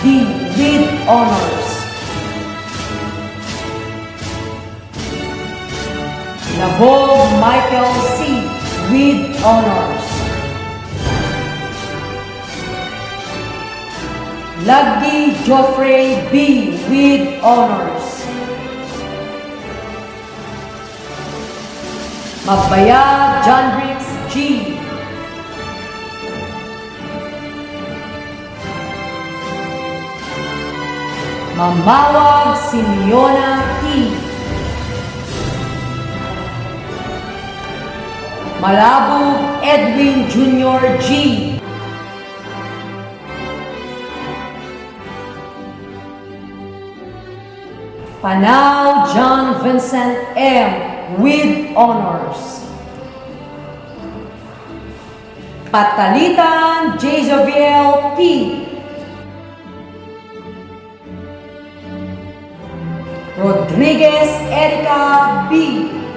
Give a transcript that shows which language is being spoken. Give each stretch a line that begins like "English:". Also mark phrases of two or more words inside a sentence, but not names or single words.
English: with honors. Nabog Michael C. with honors. Lagdi Joffrey B. with honors. Magbayag John Briggs G. Mamawag Simeona T. Malabog Edwin Jr. G. Panao John Vincent M. with honors. Patalitan Jezebel P. Rodriguez Erica B.